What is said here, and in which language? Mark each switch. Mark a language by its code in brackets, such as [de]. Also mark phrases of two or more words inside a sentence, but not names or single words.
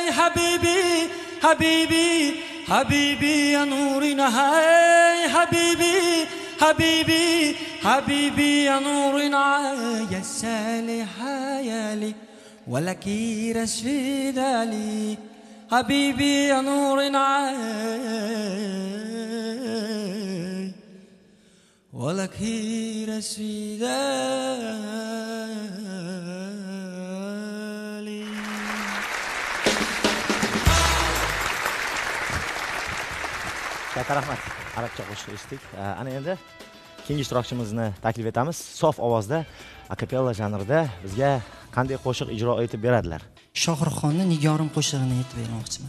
[ar] حبيبي حبيبي حبيبي يا نور هاي حبيبي حبيبي حبيبي يا نور يا سالي حيالي ولا كيرس في دالي حبيبي يا نور ولا كيرس في دالي. [uz] Katta rahmat. Arabcha qo'shiq eshitdik. Ana endi keyingi ishtirokchimizni taklif etamiz. Sof ovozda, akapella janrida bizga qanday qo'shiq ijro etib beradilar? Shohruxxonning Nigorim qo'shig'ini aytib bermoqchiman.